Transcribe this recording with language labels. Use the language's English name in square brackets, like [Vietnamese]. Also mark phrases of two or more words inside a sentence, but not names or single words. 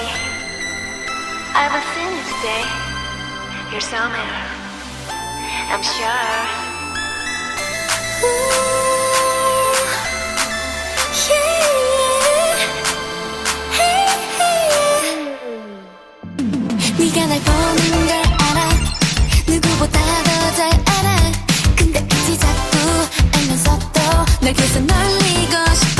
[English] I will seen you today. You're somewhere, I'm sure. [Korean] 네가 날 보는 걸 알아. 누구보다 더 잘 알아. 근데 굳이 자꾸 알면서도 널 계속 놀리고 싶어.